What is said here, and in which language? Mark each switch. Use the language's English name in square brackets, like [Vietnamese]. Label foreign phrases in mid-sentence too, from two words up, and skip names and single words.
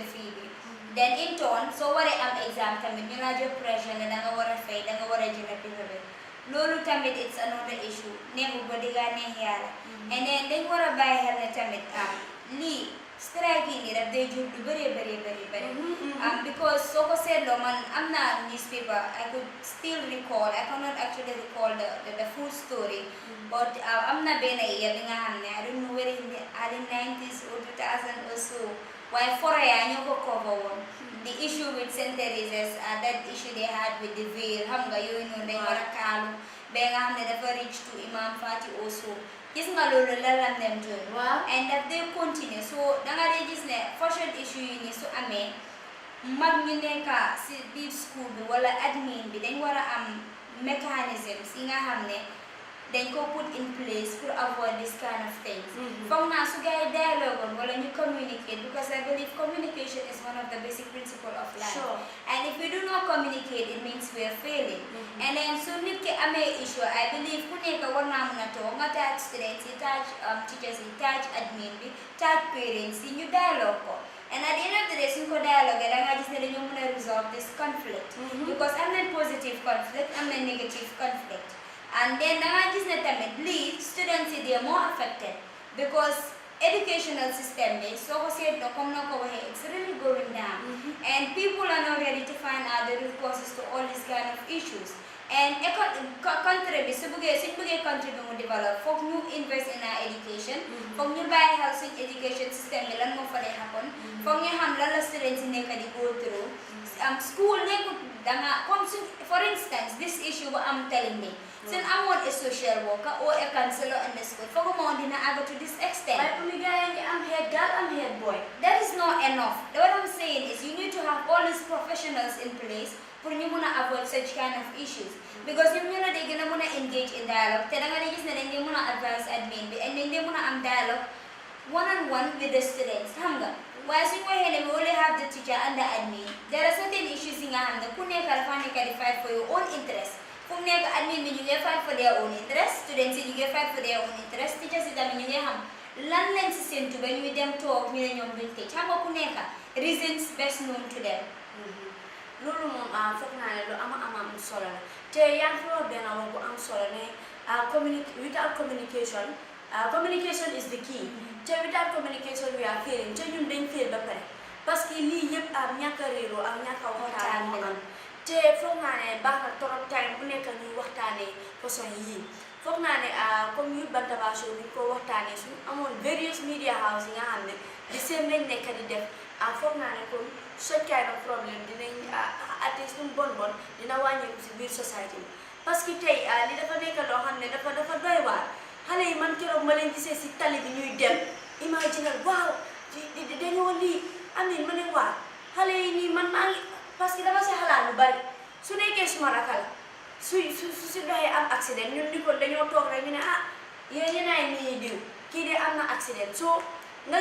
[Wolof] fee bi [English] then in turn [Wolof] soo waree am exam tamit ñu la jox pressure ne da nga war a fay da nga war a jënd paper bi loolu tamit [English] it's another issue [Wolof] neexu ba digga neex yàlla [English] and then [Wolof] dañ war a bàyyi xel ne tamit lii strike yi nii daf day jur lu bëree because soo ko seetloo man am naa newspaper [English] I could still recall I cannot actually recall the full story but [Wolof] am na benn year bi nga xam ne [English] I don't know whether in the early 90s or 2000 or so [Wolof] waaye Foroyaa ñoo ko cover woon [English] the issue with St. Teresa's that issue they had with the veil [Wolof] xam nga yooyu noonu dañ war a kaalu ba nga xam ne dafa [English] reach to Imam Fati also [Wolof] gis nga loolu la lam dem doon and daf day [English] continue so [Wolof] danga dee gis ne [English] fashion issue [Wolof] yi nii su amee mag ñu nekk si biir school bi wala admin bi dañ war a am mécanisme yi nga xam ne dañ ko [English] put in place [Wolof] pour [English] avoid this kind of things. [Wolof] Foog naa su gars yi dialogue on wala ñu [English] communicate, because I believe communication is one of the basic principles of life. Sure. And if we do not communicate, it means we are failing. And then so [Wolof] nit ki amee issue, [English] I believe [Wolof] ku nekk war naa mën a toog nga taaj students yi, taaj teachers yi, taaj admin bi, taaj parents yi, ñu dialogue ko. [English] And at the end of the day, [Wolof] suñ ko dialogue da nga gis ne dañoo mën a [English] resolve this conflict. [Wolof] Because am na [English] positive conflict, [Wolof] am na [English] negative conflict. And then [Wolof] da nga gis ne tamit lii students yi [English] they are more affected, because educational system [Wolof] bi soo ko seetloo comme na ko waxee, [English] it's really going down. And people are not ready to find out the root causes to all these kind of issues. And country [Wolof] bi suñ bëggee country bi mu develop, foog ñu [English] invest in our education, [Wolof] foog ñu bàyyi xel suñ [English] education system [Wolof] bi lan moo fa dee happen, foog ñu xam lan la students yi nekk di [English] go through. School [Wolof] nekkut danga [English] comme for instance this issue ba am telling me, since I'm not a social worker or a counselor in the school, [Wolof] foog mo dina aga [English] to this extent. But I'm head girl, I'm head boy. That is not enough. What I'm saying is you need to have all these professionals in place pour [Wolof] ñu mën a [English] avoid such kind of issues. [Wolof] Because ñoom ñoo la dee gën a mën a [English] engage in dialogue, [Wolof] te da nga dee gis ne dañ dee mën a advise admin bi, and dañ dee mën a am dialogue [English] one-on-one with the students, [Wolof] xam nga. Waaye suñu waxee ne [English] we only have the teacher and the admin, there are certain issues [Wolof] yi nga xam ne ku nekk dafa nekk di [English] fight for your own interest. [Wolof] Fu mu nekk admin bi ñu ngi [English] fight for their own interest, [Wolof] students yi ñu ngi [English] fight for their own interest, [Wolof] teachers yi tamit ñu ngi xam lan lañ si séntu ba ñuy dem toog ñu ne ñoom duñ tëj, xam nga ku nekk [English] reasons best known to them. [Wolof] Loolu moom foog naa ne lu am solo la te yaa ngi fi wax benn wax bu am solo ne [English] without communication, communication is the key. Te without communication we are failing, [Wolof] te ñun dañ fail ba pare [French] parce que [Wolof] lii yëpp ñàkk a réeroo ak ñàkk a waxtaan moo am. Te foog naa ne baax na trop time bu nekk ñuy waxtaanee façon yii. Foog naa ne comme Youth Bantaba show bi ñu ko waxtaanee suñu amoon [English] various media house [Wolof] yi nga xam ne di seen lañ nekk di def foog naa ne comme [English] such kind of problem [Wolof] dinañ [English] at least [Wolof] lu bon dina wàññeeku si biir société bi. [French] Parce que [Wolof] tey li dafa nekk loo xam ne dafa doy waar. Xale yi man keroog ma leen gisee si tali bi ñuy dem imagine waaw dañoo lii amiin ma ne waaw xale yi nii man maa ngi [French] parce que [Wolof] dama si xalaat lu bari su nekkee suma rakk la su doxee am accident ñun di ko dañoo toog rek ñu ne yéen ñenaay nii diw kii de am na accident soo nga